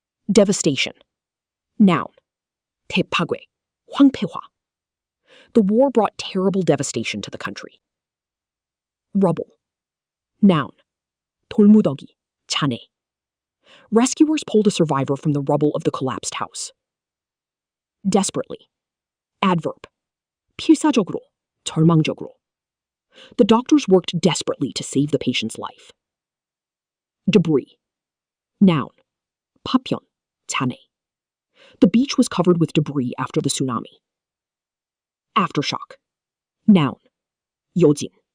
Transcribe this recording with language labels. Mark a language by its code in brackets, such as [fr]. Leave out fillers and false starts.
[en] Devastation. Noun. [ko] 대파괴, 황폐화. [en] The war brought terrible devastation to the country. Rubble. Noun. [ko] 돌무더기, 잔해. [en] Rescuers pulled a survivor from the rubble of the collapsed house. Desperately. Adverb. [ko] 필사적으로, 절망적으로. [en] The doctors worked desperately to save the patient's life. Debris. Noun. [ko] 파편, 잔해. [en] The beach was covered with debris after the tsunami. Aftershock. Noun. [ko] 요진.